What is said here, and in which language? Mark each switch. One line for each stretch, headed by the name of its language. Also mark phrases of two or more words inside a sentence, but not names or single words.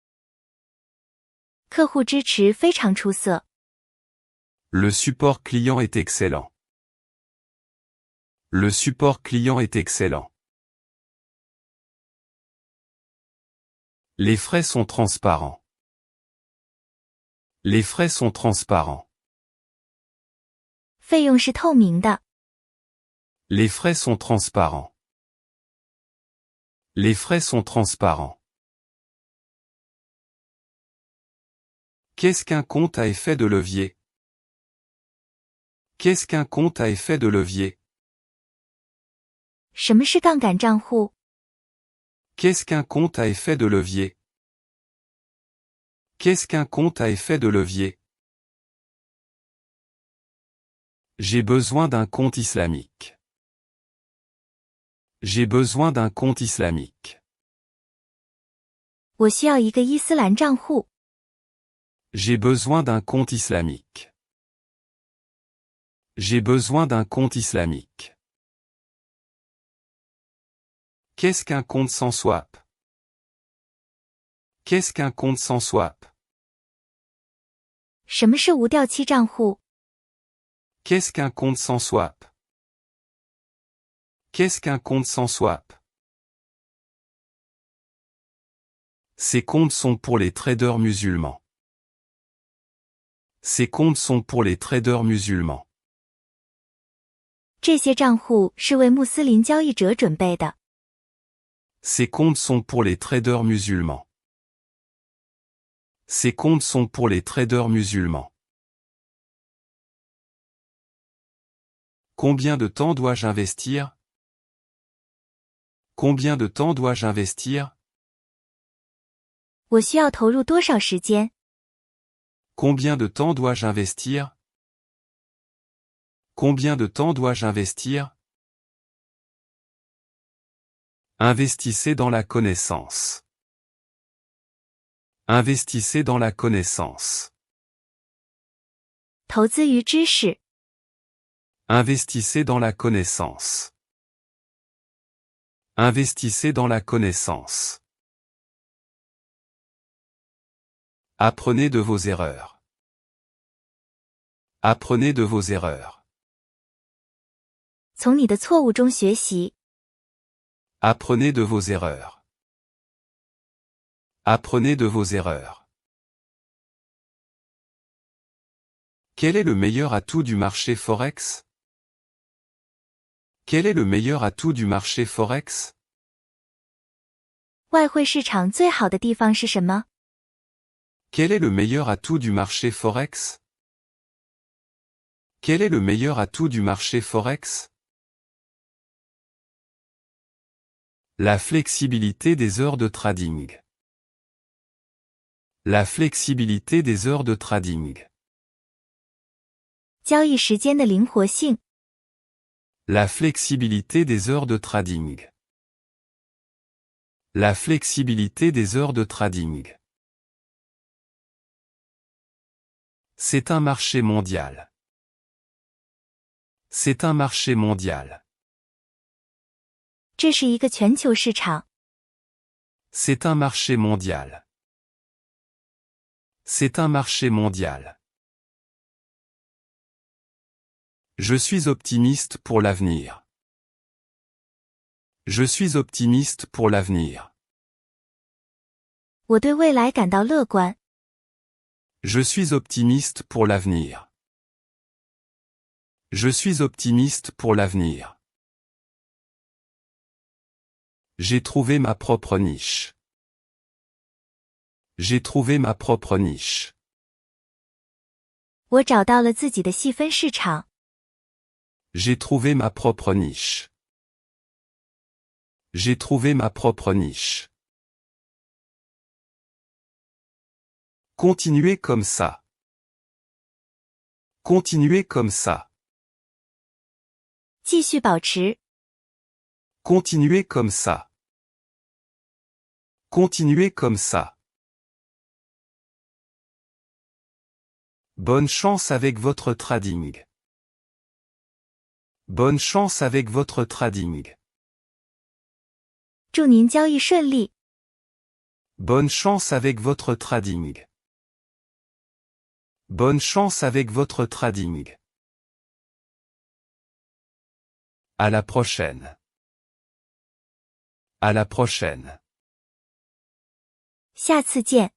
Chinese: 客户支持非常出色。
French: Le support client est excellent. Le support client est excellent. Les frais sont transparents. Les frais sont transparents.
Chinese: 费用是透明的。
French: Les frais sont transparents. Les frais sont transparents. Qu'est-ce qu'un compte à effet de levier? Qu'est-ce qu'un compte à effet de levier?
Chinese: 什么是杠杆账户？
French: Qu'est-ce qu'un compte à effet de levier? Qu'est-ce qu'un compte à effet de levier? J'ai besoin d'un compte islamique. J'ai besoin d'un compte islamique.
Chinese: 我需要一个伊斯兰账户。
French: J'ai besoin d'un compte islamique. J'ai besoin d'un compte islamique. Qu'est-ce qu'un compte sans swap? Qu'est-ce qu'un compte sans swap?
Chinese: 什么是无掉期账户？
French: Qu'est-ce qu'un compte sans swap? Qu'est-ce qu'un compte sans swap? Ces comptes sont pour les traders musulmans. Ces comptes sont pour les traders musulmans.
Chinese: 这些账户是为穆斯林交易者准备的。
French: Ces comptes sont pour les traders musulmans. Ces comptes sont pour les traders musulmans. Combien de temps dois-je investir? Combien de temps dois-je investir?
Chinese: 我需要投入多少时间？
French: Combien de temps dois-je investir? Combien de temps dois-je investir? Investissez dans la connaissance. Investissez dans la connaissance.
Chinese: 投资于知识。
French: Investissez dans la connaissance. Investissez dans la connaissance. Apprenez de vos erreurs. Apprenez de vos erreurs.
Chinese: 从你的错误中学习。
French: Apprenez de vos erreurs. Apprenez de vos erreurs. Quel est le meilleur atout du marché Forex? Quel est le meilleur atout du marché Forex?
Chinese: 外汇市场最好的地方是什么？
French: Quel est le meilleur atout du marché Forex? Quel est le meilleur atout du marché Forex? La flexibilité des heures de trading. La flexibilité des heures de trading.
Chinese: 交易时间的灵活性。
French: La flexibilité des heures de trading. La flexibilité des heures de trading. C'est un marché mondial. C'est un marché mondial.
Chinese: 这是一个全球市场。
French: C'est un marché mondial. C'est un marché mondial. Je suis optimiste pour l'avenir. Je suis optimiste pour l'avenir.
Chinese: 我对未来感到乐观。
French: Je suis optimiste pour l'avenir. Je suis optimiste pour l'avenir. J'ai trouvé ma propre niche. J'ai trouvé ma propre niche.
Chinese: 我找到了自己的细分市场。
French: J'ai trouvé ma propre niche. J'ai trouvé ma propre niche. Continuez comme ça. Continuez comme ça.
Chinese: 继续保持。
French: Continuez comme ça. Continuez comme ça. Bonne chance avec votre trading. Bonne chance avec votre trading.
Chinese: 祝您交易顺利。
French: Bonne chance avec votre trading. Bonne chance avec votre trading. À la prochaine. À la prochaine.
Chinese: 下次见。